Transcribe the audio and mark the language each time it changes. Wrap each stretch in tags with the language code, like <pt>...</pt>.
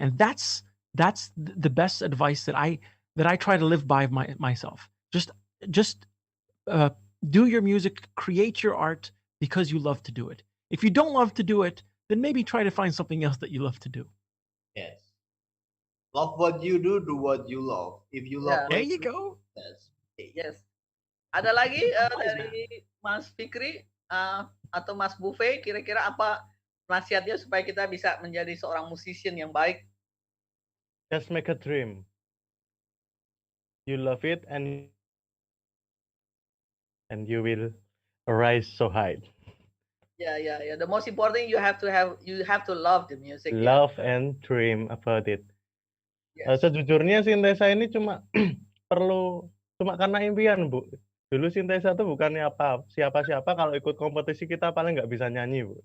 <en>And that's the best advice that I try to live by myself. Just do your music, create your art because you love to do it. If you don't love to do it, then maybe try to find something else that you love to do. Yes. Love what you do what you love. If you love, There you go. Yes.</en> <id>Ada lagi dari Mas Fikri atau Mas Buffet, kira-kira apa nasihatnya supaya kita bisa menjadi seorang musician yang baik?</id> <en>Just make a dream. You love it and you will rise so high. Yeah. The most important you have to love the music. Love and dream about it. Yes.</en> <id>Sejujurnya Sintesa ini cuma cuma karena impian, Bu. Dulu Sintesa tuh bukannya siapa-siapa, kalau ikut kompetisi kita paling nggak bisa nyanyi, Bu.</id>